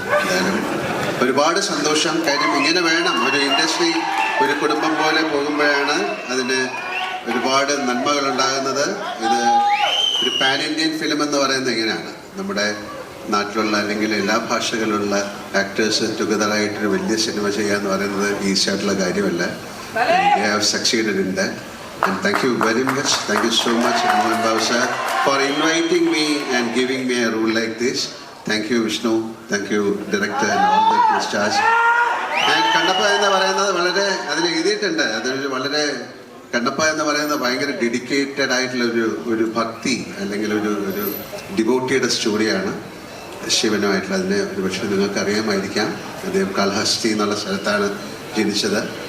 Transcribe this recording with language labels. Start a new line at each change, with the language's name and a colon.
Malayalam: എന്തായാലും ഒരുപാട് സന്തോഷം. കാര്യം ഇങ്ങനെ വേണം ഒരു ഇൻഡസ്ട്രി, ഒരു കുടുംബം പോലെ പോകുമ്പോഴാണ് അതിന് ഒരുപാട് നന്മകൾ ഉണ്ടാകുന്നത്. ഇത് ഒരു പാൻ ഇന്ത്യൻ ഫിലിം എന്ന് പറയുന്നത് ഇങ്ങനെയാണ്. നമ്മുടെ നാട്ടിലുള്ള അല്ലെങ്കിൽ എല്ലാ ഭാഷകളിലുള്ള ആക്ടേഴ്സ് ടുഗദറായിട്ടൊരു വലിയ സിനിമ ചെയ്യുക എന്ന് പറയുന്നത് ഈസി ആയിട്ടുള്ള കാര്യമല്ല.
English: They have succeeded in that. And thank you very much. Thank you so much, Mohan Babu sir, for inviting me and giving me a role like this. Thank you, Vishnu. Thank you, director and all the stars.
Malayalam: And Kannappa എന്ന് പറയുന്നത് വളരെ അതിൽ എഴുതിയിട്ടുണ്ട്. അതൊരു വളരെ കണ്ണപ്പ എന്ന് പറയുന്നത് ഭയങ്കര ഡെഡിക്കേറ്റഡ് ആയിട്ടുള്ള ഒരു ഭക്തി അല്ലെങ്കിൽ ഒരു ഡിവോട്ടിയുടെ സ്റ്റോറിയാണ്. ശിവനുമായിട്ടുള്ള അതിനെ ഒരുപക്ഷെ നിങ്ങൾക്ക് അറിയാമായിരിക്കാം. അദ്ദേഹം കാളഹസ്തി എന്നുള്ള സ്ഥലത്താണ് ജനിച്ചത്.